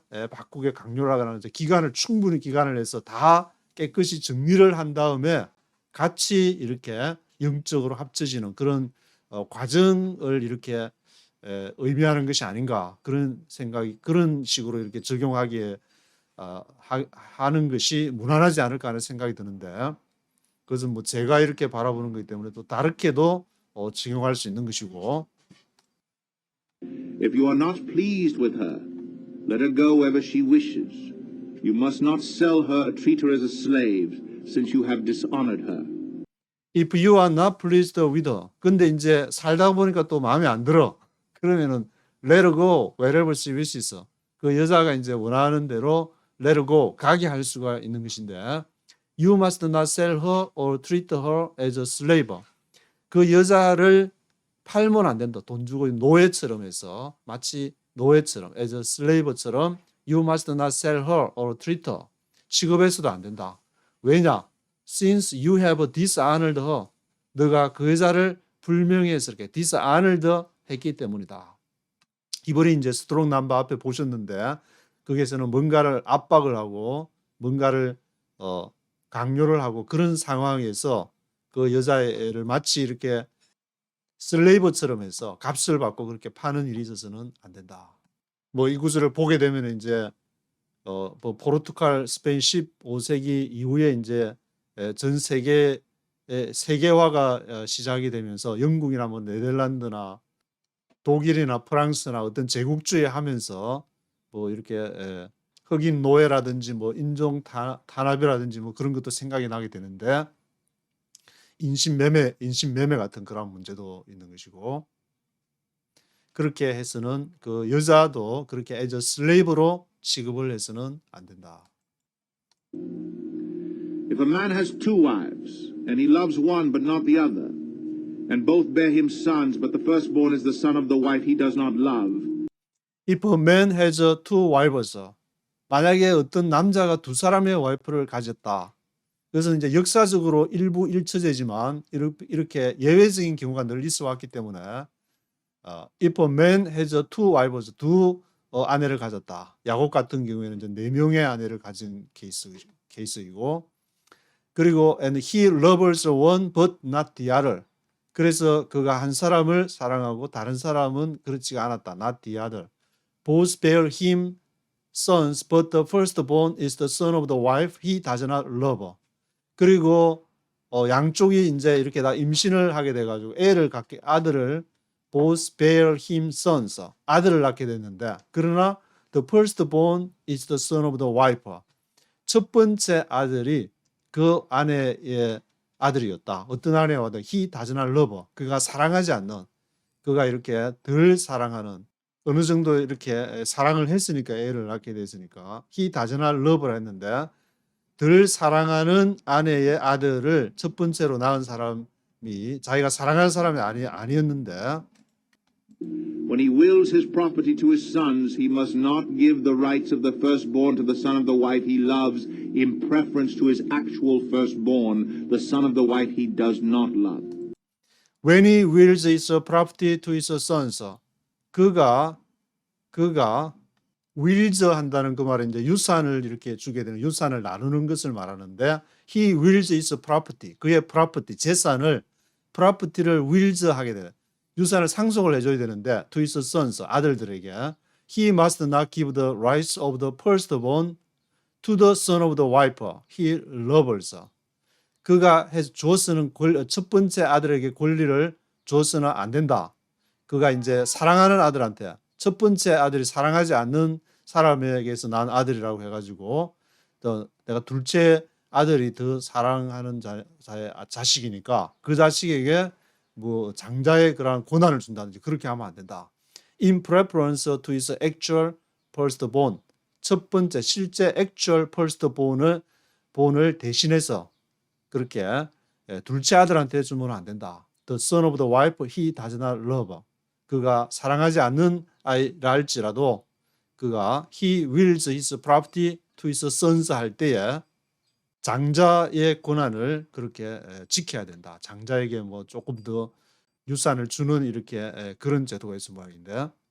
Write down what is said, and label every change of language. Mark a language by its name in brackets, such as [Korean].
[Korean] 바꾸게 강요를 하거나 충분히 기간을 내서 다 깨끗이 정리를 한 다음에 같이 이렇게 영적으로 합쳐지는 그런 과정을 이렇게 의미하는 것이 아닌가 그런 생각이 그런 식으로 이렇게 적용하기에 하는 것이 무난하지 않을까 하는 생각이 드는데 그것은 뭐 제가 이렇게 바라보는 거기 때문에 또 다르게도 적용할 수 있는 것이고 [English] If you are not pleased with her, let her go wherever she wishes. You must not sell her or treat her as a slave, since you have dishonored her. If you are not pleased with her. [Korean] 근데 이제 살다 보니까 또 마음에 안 들어. 그러면은 [English] let her go wherever she wishes. [Korean] 그 여자가 이제 원하는 대로 [English] let her go [Korean] 가게 할 수가 있는 것인데 [English] You must not sell her or treat her as a slave. [Korean] 그 여자를 팔면 안 된다. 돈 주고 노예처럼 해서 마치 노예처럼 [English] as a slave처럼 you must not sell her or treat her. [Korean] 취급해서도 안 된다. 왜냐? [English] Since you have dishonored her. [Korean] 너가 그 여자를 불명예스럽게 dishonored 했기 때문이다. 이번에 이제 스트롱 넘버 앞에 보셨는데 거기에서는 뭔가를 압박을 하고 뭔가를 강요를 하고 그런 상황에서 그 여자애를 마치 이렇게 슬레이버처럼 해서 값을 받고 그렇게 파는 일이 있어서는 안 된다. 뭐 이 구절을 보게 되면 이제 뭐 포르투갈, 스페인 15세기 이후에 이제 전 세계 세계화가 시작이 되면서 영국이나 뭐 네덜란드나 독일이나 프랑스나 어떤 제국주의 하면서 뭐 이렇게 흑인 노예라든지 뭐 인종 탄압이라든지 뭐 그런 것도 생각이 나게 되는데 인신매매 같은 그런 문제도 있는 것이고 그렇게 해서는 그 여자도 그렇게 [English] as a slave [Korean] 로 취급을 해서는 안 된다. [English] If a man has two wives, and he loves one but not the other, and both bear him sons, but the firstborn is the son of the wife he does not love, If a man has two wives, [Korean] 만약에 어떤 남자가 두 사람의 와이프를 가졌다. 그래서 이제 역사적으로 일부 일처제지만 이렇게 예외적인 경우가 늘 있어 왔기 때문에 [English] if a man has two wives, [Korean] 두 아내를 가졌다. 야곱 같은 경우에는 이제 4명의 아내를 가진 케이스이고 그리고 [English] and he loves one but not the other. [Korean] 그래서 그가 한 사람을 사랑하고 다른 사람은 그렇지가 않았다. [English] not the other. Both bear him sons, but the firstborn is the son of the wife he does not love. [Korean] 그리고 양쪽이 이제 이렇게 다 임신을 하게 돼가지고 애를 갖게 아들을 [English] both bear him sons [Korean] 아들을 낳게 됐는데 그러나 [English] the firstborn is the son of the wife. [Korean] 첫 번째 아들이 그 아내의 아들이었다. 어떤 아내와 [English] he does not love. [Korean] 그가 사랑하지 않는 그가 이렇게 덜 사랑하는 어느 정도 이렇게 사랑을 했으니까 애를 낳게 됐으니까 [English] he does not love [Korean] 라 했는데 덜 사랑하는 아내의 아들을 첫 번째로 낳은 사람이 자기가 사랑하는 사람이 아니었는데 [English] when he wills his property to his sons, he must not give the rights of the firstborn to the son of the wife he loves in preference to his actual firstborn, the son of the wife he does not love. When he wills his property to his sons, [Korean] 그가 wills 한다는 그 말은 이제 유산을 이렇게 주게 되는 유산을 나누는 것을 말하는데 [English] he wills his property, [Korean] 그의 property, 재산을 property를 wills 하게 돼. 유산을 상속을 해줘야 되는데 [English] to his sons, [Korean] 아들들에게 [English] he must not give the rights of the firstborn to the son of the wife he loves. [Korean] 그가 주었으는 첫 번째 아들에게 권리를 주어서는 안 된다. 그가 이제 사랑하는 아들한테 첫 번째 아들이 사랑하지 않는 사람에게서 난 아들이라고 해가지고 또 내가 둘째 아들이 더 사랑하는 자식이니까 그 자식에게 뭐 장자의 그런 권한을 준다든지 그렇게 하면 안 된다. [English] In preference to his actual firstborn. [Korean] 첫 번째 실제 [English] actual firstborn [Korean] 을 대신해서 그렇게 둘째 아들한테 주면 안 된다. [English] The son of the wife he does not love. [Korean] 그가 사랑하지 않는 아이라 할지라도 그가 [English] he wills his property to his sons [Korean] 할 때에 장자의 권한을 그렇게 지켜야 된다. 장자에게 뭐 조금 더 유산을 주는 이렇게 그런 제도가 있을 모양인데